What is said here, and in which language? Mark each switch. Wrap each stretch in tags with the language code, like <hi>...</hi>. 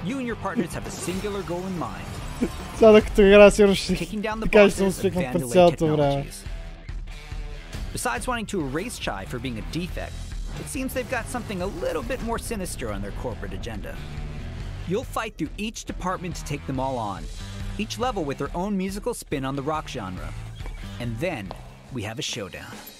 <en>You and your partners have a singular goal in mind.</en> <bg>Сега докато игра, сигурно ще така ще съм свикнал през цялото време.</bg> <en>Besides wanting to erase Chai for being a defect, it seems they've got something a little bit more sinister on their corporate agenda. You'll fight through each department to take them all on, each level with their own musical spin on the rock genre. And then we have a showdown.</en>